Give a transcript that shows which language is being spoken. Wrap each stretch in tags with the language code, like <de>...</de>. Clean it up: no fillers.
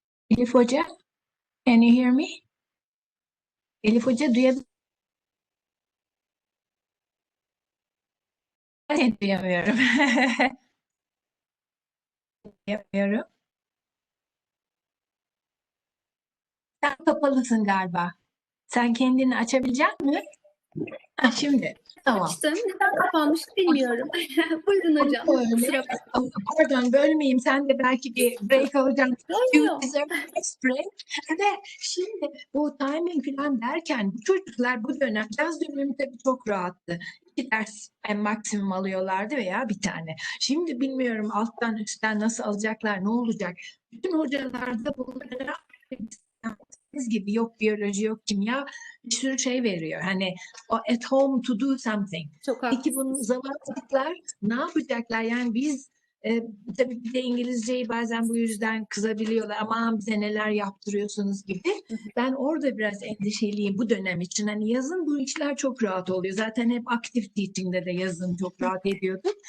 <en>Elif Hoca, can you hear me?</en> <tr>Elif Hoca duyabiliyor musun? Duyamıyorum. Duyamıyorum. Sen kapalısın galiba. Sen kendini açabilecek misin? Ha, şimdi. Tamam. Açtım. Neden kapanmış bilmiyorum. Buyurun hocam. Öyle. Pardon bölmeyeyim. Sen de belki bir break alacaksın.</tr> <en>You deserve a next break.</en> <tr>Ve şimdi bu timing falan derken bu çocuklar bu dönem, yaz dönemi tabii çok rahattı. 2 ders maksimum alıyorlardı veya bir tane. Şimdi bilmiyorum alttan üstten nasıl alacaklar, ne olacak? Bütün hocalarda bunlara gibi yok biyoloji, yok kimya, bir sürü şey veriyor. Hani o</tr> <en>at home to do something.</en> <tr>Peki bunu zavallılar ne yapacaklar? Yani biz tabii bir de İngilizceyi bazen bu yüzden kızabiliyorlar. Aman bize neler yaptırıyorsunuz gibi. Ben orada biraz endişeliyim bu dönem için. Hani yazın bu işler çok rahat oluyor. Zaten hep active teaching'de de yazın çok rahat ediyorduk.</tr>